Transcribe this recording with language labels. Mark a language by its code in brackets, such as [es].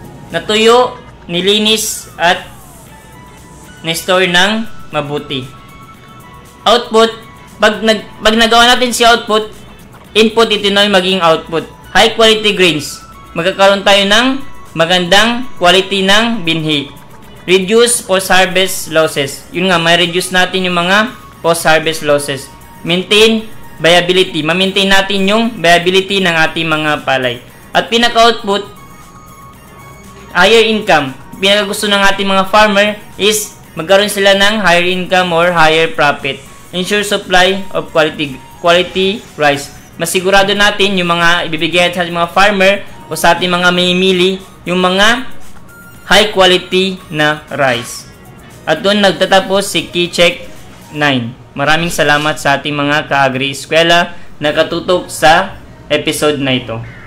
[tl] Natuyo, nilinis, at na-store ng mabuti. Output, pag nagawa natin si output, input ito na yung maging output. [en] High quality grains. [tl] Magkakaroon tayo ng magandang quality ng binhi. [en] Reduce post-harvest losses. [tl] Yun nga, may reduce natin yung mga post-harvest losses. [en] Maintain viability. [tl] Ma-maintain natin yung viability ng ating mga palay. At pinaka-output, higher income. Pinaka-gusto ng ating mga farmer is magkaroon sila ng higher income or higher profit. [en] Ensure supply of quality rice. [tl] Masigurado natin yung mga ibibigay sa ating mga farmer o sa ating mga mamimili yung mga high quality na rice. At doon nagtatapos si Keycheck 9. Maraming salamat sa ating mga ka-agri-eskwela na katutok sa episode na ito.